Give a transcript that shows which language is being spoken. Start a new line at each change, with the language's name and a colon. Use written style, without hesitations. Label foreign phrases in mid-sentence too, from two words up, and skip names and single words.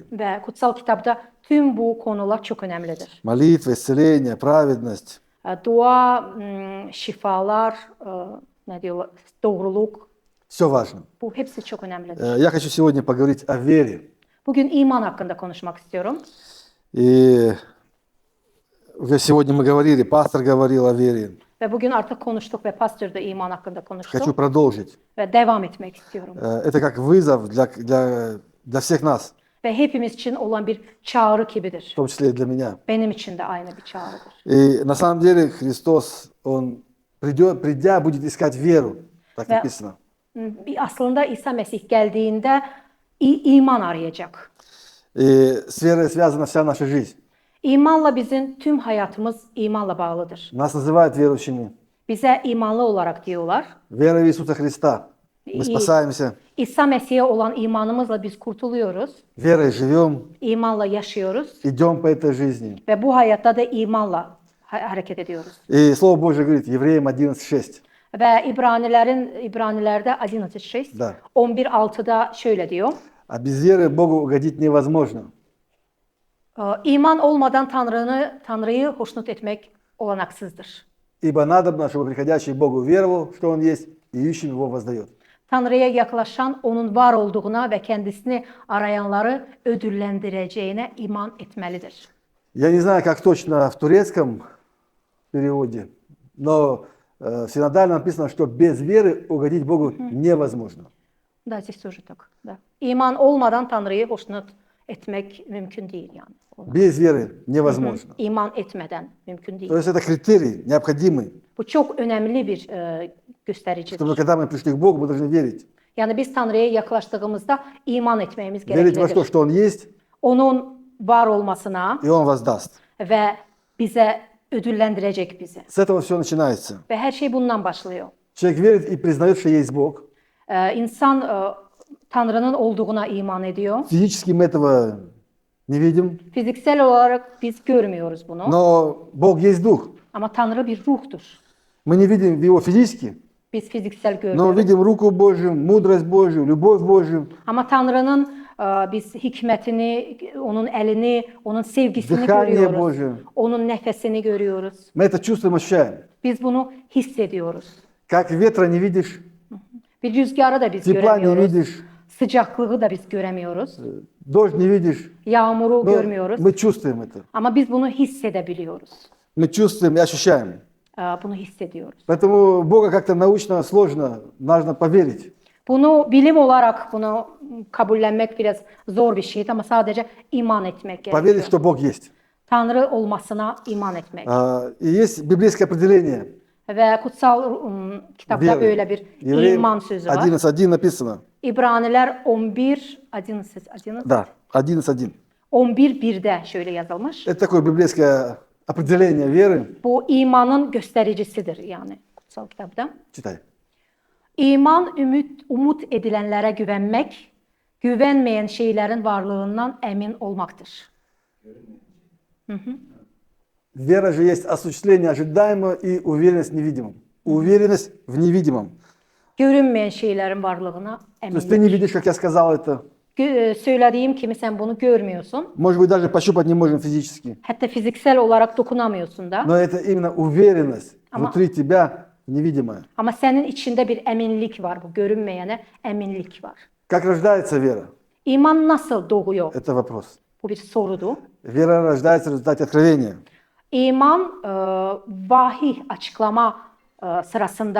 Turkish: Ve kutsal kitapta tüm bu konular çok önemlidir.
Russian: Молитва, исцеление, праведность.
Turkish: Dua, şifalar, ne diyorlar, doğruluk,
Russian: Все важно.
Turkish: bu hepsi çok önemlidir.
Russian: Я хочу сегодня поговорить о вере.
Turkish: Bugün iman hakkında konuşmak istiyorum.
Russian: И уже сегодня мы говорили, пастор говорил о вере.
Turkish: Ve bugün artık konuştuk ve pastör da iman hakkında
Russian: Хочу
Turkish: konuştu.
Russian: продолжить.
Turkish: Ve devam etmek istiyorum.
Russian: Это как вызов для всех нас,
Turkish: Ve hepimiz için olan bir çağrı gibidir.
Russian: в том числе и для меня.
Turkish: Benim için de aynı bir çağrıdır.
Russian: И на самом деле Христос, Он придя, будет искать веру. Так Да. написано.
Turkish: Aslında İsa Mesih geldiğinde iman arayacak.
Russian: И с верой связана вся наша жизнь.
Turkish: İmanla bizim tüm hayatımız imanla bağlıdır.
Russian: Нас называют верующими.
Turkish: Bize imanlı olarak diyorlar.
Russian: Вера в Иисуса Христа. Мы спасаемся.
Turkish: İsa Mesih'e olan imanımızla biz kurtuluyoruz.
Russian: Верой живем,
Turkish: İmanla yaşıyoruz.
Russian: идем по этой жизни.
Turkish: Ve bu hayatta da imanla hareket ediyoruz.
Russian: И Слово Божье говорит, Евреям 11:6.
Turkish: Ve İbranilerde 11:6,
Russian: Да.
Turkish: 11:6'da şöyle diyor.
Russian: А без веры Богу угодить невозможно.
Turkish: İman olmadan Tanrı'yı hoşnut etmek olanaksızdır.
Russian: Ибо надобно, чтобы приходящий к Богу веровал, что Он есть, и ищем Его воздает.
Turkish: Tanrı'ya yaklaşan onun var olduğuna ve kendisini arayanları ödüllendireceğine iman etmelidir.
Russian: Я не знаю, как точно в турецком переводе, но в синодальном написано, что без веры угодить Богу невозможно. Da, здесь тоже так. Da.
Turkish: İman olmadan Tanrı'yı hoşnut etmek mümkün değil yani.
Russian: Без веры невозможно.
Turkish: İman etmeden mümkün
Russian: То
Turkish: değil.
Russian: есть это критерий необходимый,
Turkish: Bu çok önemli bir göstericidir.
Russian: чтобы когда мы пришли к Богу, мы должны верить.
Turkish: Yani biz Tanrı'ya yaklaştığımızda iman etmemiz
Russian: Верить во что?
Turkish: gereklidir.
Russian: Что Он есть,
Turkish: Onun var olmasına
Russian: и Он воздаст.
Turkish: ve bize ödüllendirecek bizi.
Russian: С этого все начинается.
Turkish: Ve her şey bundan başlıyor.
Russian: Человек верит и признает, что есть Бог.
Turkish: İnsan Tanrı'nın olduğuna iman ediyor.
Russian: Физически мы этого не видим,
Turkish: Fiziksel olarak biz görmüyoruz bunu.
Russian: но Бог есть Дух.
Turkish: Ama Tanrı bir ruhtur.
Russian: Мы не видим Его физически,
Turkish: Biz fiziksel
Russian: но
Turkish: görmüyoruz.
Russian: видим руку Божью, мудрость Божью, любовь Божью,
Turkish: Ama Tanrı'nın biz hikmetini, onun elini, onun sevgisini
Russian: Dыхание
Turkish: görüyoruz.
Russian: Божье.
Turkish: Onun nefesini görüyoruz.
Russian: Мы это чувствуем, ощущаем.
Turkish: Biz bunu hissediyoruz.
Russian: Как ветра не видишь,
Turkish: Bir rüzgarı da biz
Russian: тепла не
Turkish: göremiyoruz.
Russian: видишь,
Turkish: Sıcaklığı da biz göremiyoruz.
Russian: дождь не видишь.
Turkish: Yağmuru
Russian: Но
Turkish: görmüyoruz.
Russian: мы чувствуем это.
Turkish: Ama biz bunu hissedebiliyoruz.
Russian: Мы чувствуем и ощущаем.
Turkish: Bunu hissediyoruz.
Russian: Поэтому Бога как-то научно сложно, нужно поверить.
Turkish: Bunu bilim olarak bunu kabullenmek biraz zor bir şeydi ama sadece iman etmek
Russian: Поверить,
Turkish: gerekiyor.
Russian: что Бог есть.
Turkish: Tanrı olmasına iman etmek.
Russian: И есть библейское определение.
Turkish: Ve kutsal kitapta
Russian: Веры.
Turkish: böyle bir
Russian: Евреям
Turkish: iman sözü var.
Russian: 11:1 написано.
Turkish: İbraniler 11,
Russian: Да, 11:1.
Turkish: 11.1'de şöyle yazılmış.
Russian: Это такое библейское определение веры.
Turkish: Bu imanın göstericisidir yani kutsal kitapta.
Russian: Читай.
Turkish: İman umut edilenlere güvenmek, güvenmeyen şeylerin varlığından emin olmaktır.
Russian: Вера же есть осуществление ожидаемого и уверенность в невидимом. Уверенность в невидимом.
Turkish: Görünmeyen şeylerin varlığına
Russian: То есть ты не
Turkish: eminlik.
Russian: видишь, как я сказал это.
Turkish: Söylediğim kimi sen bunu görmüyorsun.
Russian: Может быть, даже пощупать не можем физически.
Turkish: Hatta fiziksel olarak dokunamıyorsun da.
Russian: Но это именно уверенность
Turkish: Ама-
Russian: внутри тебя невидимая.
Turkish: Ama senin içinde bir eminlik var. Bu görünmeyene eminlik var.
Russian: Как rождается вера?
Turkish: İman nasıl doğuyor?
Russian: Это вопрос.
Turkish: Bu bir sorudu.
Russian: Вера rождается в результате откровения,
Turkish: İman vahiy açıklama sırasında